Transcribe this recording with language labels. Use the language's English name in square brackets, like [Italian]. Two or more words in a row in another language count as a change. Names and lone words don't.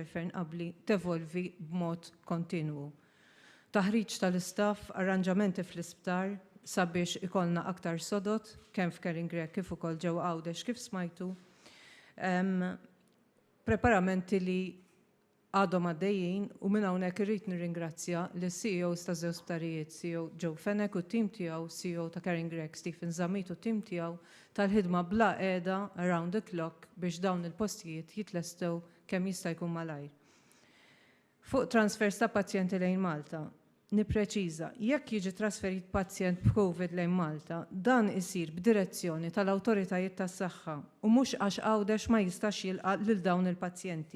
[Maltese] Fern qabli tevolvi b'mod kontinwu. Taħriġ tal-istaff, arranġamenti fl-isptar sabiex ikollna aktar sodot kemm f'Caring Rec kif ukoll ġewwa Għawdex kif smajtu. Preparamenti li għadhom għaddejjin u minn hawnhekk irrid nirringrazzja lis-CEOs ta' żewġ isptarijiet, CEO Joe Fenech u t-tim tiegħu, CEO ta' Caring Rec Stephen Zamit u t-tim tiegħu tal-ħidma bla qiegħda [English] around the clock [Maltese] biex dawn il-postijiet jitlestew kemm jista' jkun malajr. Fuq transfers ta' pazjenti lejn Malta, nippreċiża, jekk jiġi trasferit pazjent b'Covid lejn Malta, dan isir b'direzzjoni tal-awtoritajiet tas-saħħa u mhux għax Għawdex ma jistax jilqa' lil dawn il-pazjenti.